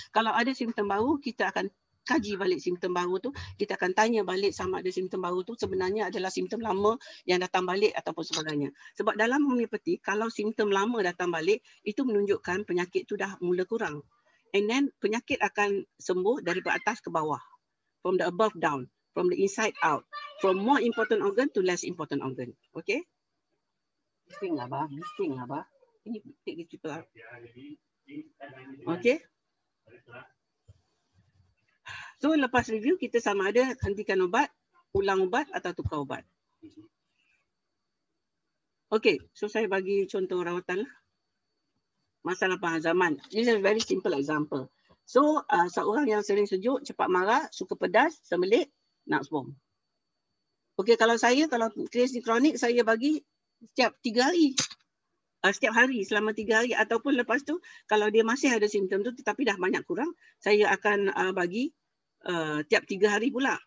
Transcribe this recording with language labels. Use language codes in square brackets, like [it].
[ms] Kalau ada simptom baru, kita akan kaji balik simptom baru tu, kita akan tanya balik sama ada simptom baru tu sebenarnya adalah simptom lama yang datang balik ataupun sebagainya. Sebab dalam homeopati, kalau simptom lama datang balik, itu menunjukkan penyakit tu dah mula kurang. And then penyakit akan sembuh dari atas ke bawah, [en] from the above down. From the inside out, from more important organ to less important organ. Okay? [ms] Bising lah, bah. Ini [en] take this people out. Okay? [ms] So lepas review, kita sama ada hentikan ubat, ulang ubat atau tukar ubat. Okay, so saya bagi contoh rawatan lah. Masalah pengazaman. [en] This is a very simple example. [ms] So seorang yang sering sejuk, cepat marah, suka pedas, sembelit, nak bom. Okey, kalau kes ni kronik, saya bagi setiap 3 hari. Setiap hari selama 3 hari, ataupun lepas tu kalau dia masih ada simptom tu tetapi dah banyak kurang, saya akan bagi tiap 3 hari pula.